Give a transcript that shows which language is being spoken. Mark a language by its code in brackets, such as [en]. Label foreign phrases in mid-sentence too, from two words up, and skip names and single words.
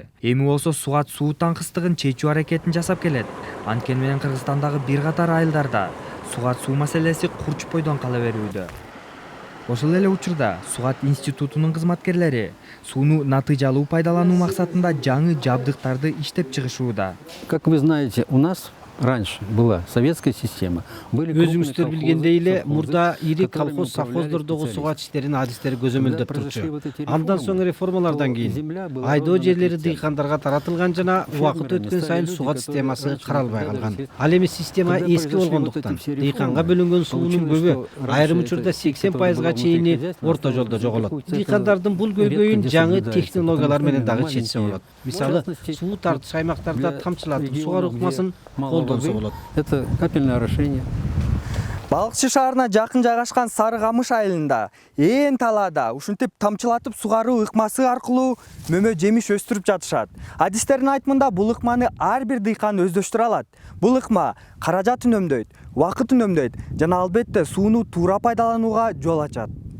[ky] Эми болсо Сугат суу таңкыстыгын чечүү аракетин жасап келет. Анткени менен Кыргызстандагы бир катар айылдарда Сугат суу маселеси курчуп бойдон кала берүүдө. Ошол эле учурда Сугат институтунун кызматкерлери сууну натыйжалуу пайдалануу максатында жаңы жабдыктарды иштеп чыгышууда. [ru] Как вы знаете, у нас раньше была советская система. [ky] Өзүңүздөр билгендей эле мурда ири колхоз совхоздордогу сугат иштерин адистери көзөмөлдөп турчу. Андан соң реформалардан кийин айдоо жерлери дыйкандарга таратылган жана убакыт өткөн сайын сугат системасы каралбай калган. Ал эми система эски болгондуктан дыйканга бөлүнгөн суунун көбү айрым учурда 80%га чейини орто жолдо жоголот. Дыйкандардын бул көйгөйүн жаңы технологиялар менен дагы чечсе болот. Мисалы, суу тартыш аймактарда тамчылатып сугаруу ыкмасын [ru] Это капельное решение. [ky] Балыкчы шаарына жакын жайгашкан Сары Камыш айылында ээн талаада ушинтип тамчылатып сугаруу ыкмасы аркылуу мөмө жемиш өстүрүп жатышат. Адистердин айтымында бул ыкманы ар бир дыйкан өздөштүрө алат. Бул ыкма каражатын үнөмдөйт, убакытын үнөмдөйт жана албетте сууну туура пайдаланууга жол ачат.